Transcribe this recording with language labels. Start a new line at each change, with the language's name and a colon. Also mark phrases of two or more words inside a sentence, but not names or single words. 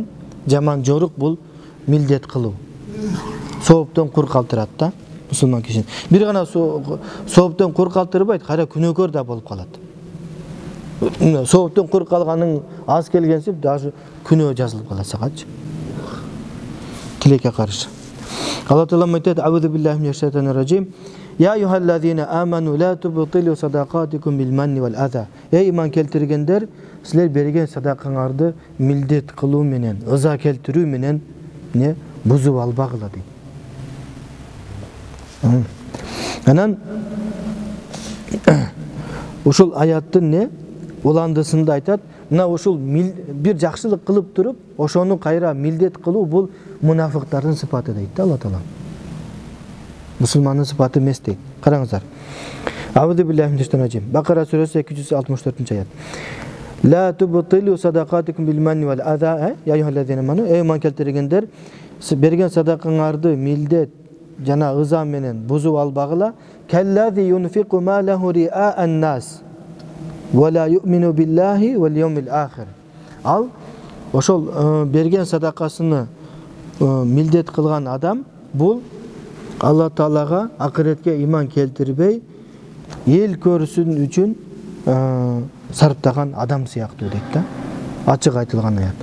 Kyrgyz: Жаман жорук бул милдет кылуу. Сооптон кур калтырат да мусулман кишини. Бир гана сооптон кур калтырбайт, кайра күнөөкөр да болуп калат. Сооптон кур калганың аз келгенсип даже күнөө жазылып калат сагачы. Тилекке каршы. Алла Таалам айтат:
Arabic: "أعوذ بالله من الشيطان الرجيم. يا أيها الذين آمنوا لا تبطلوا صدقاتكم بالمن والأذى."
Kyrgyz: Эй иман келтиргендер, силер берген садакаңарды милдет кылуу менен, ыза келтирүү менен бузуп албагыла дейт. Анан ушул аяттын уландысында айтат, мына ушул бир жакшылык кылып туруп, ошону кайра милдет кылуу бул мунафыктардын сыпаты дейт да Алла Таала. Мусулмандын сыпаты эмес дейт. Караңыздар.
Arabic: أعوذ بالله من الشيطان الرجيم.
Kyrgyz: Бакара сүрөсү 264-аят.
Arabic: لا تبطلوا صدقاتكم بالمن والأذى. يا أيها الذين آمنوا.
Kyrgyz: Эй иман келтиргендер, берген садакаңарды милдет жана ыза менен бузуп албагыла.
Arabic: كالذي ينفق ماله رئاء الناس. ولا يؤمن بالله واليوم الآخر.
Kyrgyz: Al ошол берген садакасыны милдет кылган адам бул Алла Таалага акыретке иман келтирбей эл көрсүн үчүн сарптаган адам сыяктуу дейт да. Ачык айтылган аят.